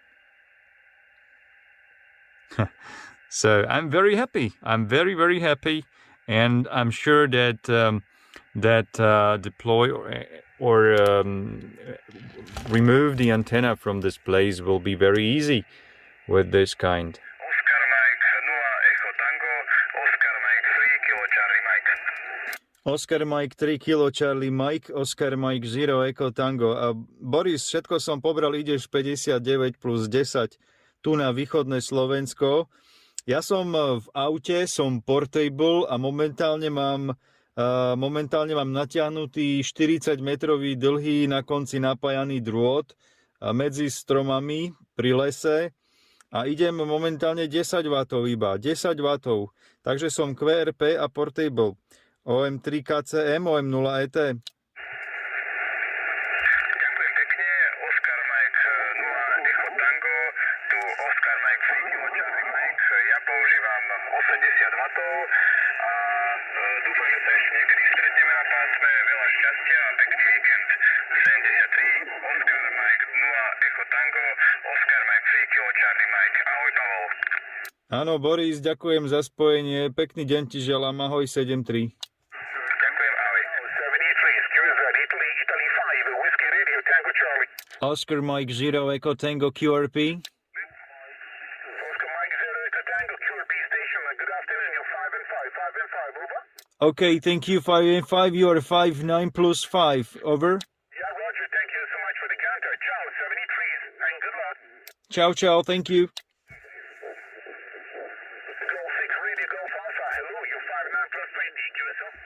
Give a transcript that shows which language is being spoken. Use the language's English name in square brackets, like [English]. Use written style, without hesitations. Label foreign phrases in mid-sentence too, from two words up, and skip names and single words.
[English] So I'm very happy. I'm very happy, and I'm sure that deploy or remove the antenna from this place will be very easy with this kind. Oscar Mike 0 Echo Tango, Oscar Mike 3 Kilo Charlie Mike. Oscar Mike 3 Kilo Charlie Mike, Oscar Mike 0 Echo Tango. [Slovak] A Boris, všetko som pobral, ideš 59 plus 10 tu na východné Slovensko. Ja som v aute, som portable a momentálne mám natiahnutý 40-metrový dlhý na konci napájaný drôt medzi stromami pri lese a idem momentálne 10 W iba, 10 W. Takže som QRP a portable. OM3 KCM, OM0 ET. Ďakujem pekne. Oscar Mike 0 Echo Tango, tu Oscar Mike 3 Kilo Charlie Mike. Ja používam 80 W a dúfam, že sa ešte niekedy stretneme na pásme. Veľa šťastia a pekný víkend. 73. Oscar Mike 0 Echo Tango, Oscar Mike 3 Kilo Charlie Mike. Ahoj, Pavol. Áno, Boris, ďakujem za spojenie. Pekný deň ti želám. Ahoj, 73. Ďakujem, ahoj. 73, QRZ, [English] Italy 5, Whiskey Radio, Tango Charlie. Oscar Mike 0 Echo Tango QRP. Oscar Mike 0 Echo Tango, QRP station, good afternoon, you're 5 and 5, 5 over. Okay, thank you. 5 and 5, you are 5, 9 plus 5. Over. Yeah, roger, thank you so much for the counter. Ciao, 73, and good luck. Ciao, ciao. Thank you. Golf 6 Radio Golf Alpha, hello, you're 59 plus 20, QSO.